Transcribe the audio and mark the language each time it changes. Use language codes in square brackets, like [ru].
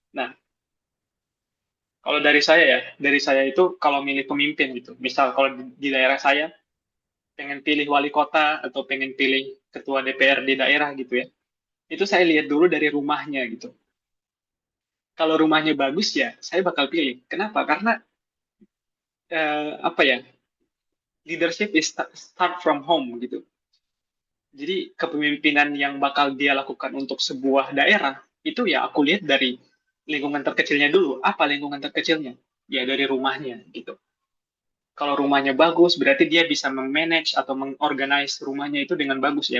[id] Nah, kalau dari saya itu kalau milih pemimpin gitu. Misal kalau di daerah saya pengen pilih wali kota atau pengen pilih ketua DPR di daerah gitu ya. Itu saya lihat dulu dari rumahnya gitu. Kalau rumahnya bagus ya, saya bakal pilih. Kenapa? Karena apa ya? [en] Leadership is start from home gitu. [id] Jadi kepemimpinan yang bakal dia lakukan untuk sebuah daerah itu ya aku lihat dari lingkungan terkecilnya dulu. Apa lingkungan terkecilnya? Ya dari rumahnya gitu. Kalau rumahnya bagus, berarti dia bisa memanage atau mengorganize rumahnya itu dengan bagus ya.